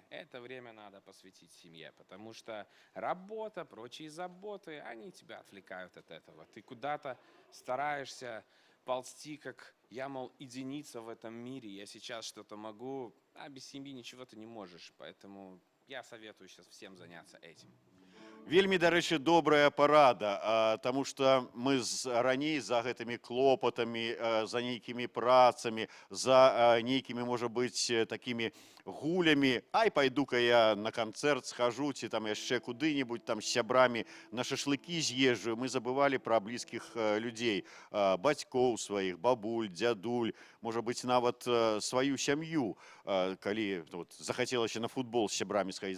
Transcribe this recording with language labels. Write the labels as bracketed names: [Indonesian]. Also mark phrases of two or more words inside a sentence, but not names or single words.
[Russian] Это время надо посвятить семье, потому что работа, прочие заботы, они тебя отвлекают от этого. Ты куда-то стараешься ползти, как я, мол, единица в этом мире. Я сейчас что-то могу, а без семьи ничего ты не можешь. Поэтому я советую сейчас всем заняться этим. [Belarusian] Вельмі, дарэчы, добрая парада, таму што мы раней за гэтымі клопатамі, за нейкімі працамі, за нейкімі, можа быць, такімі гулямі, пайду-ка я на канцэрт схожу, ці там яшчэ куды-нибудь там з сябрамі на шашлыкі з'езджу, мы забывалі пра блізкіх людзей, бацькоў сваіх, бабуль, дзядуль, можа быць, нават сваю сям'ю, калі захацелася на футбол з сябрамі схадзіць.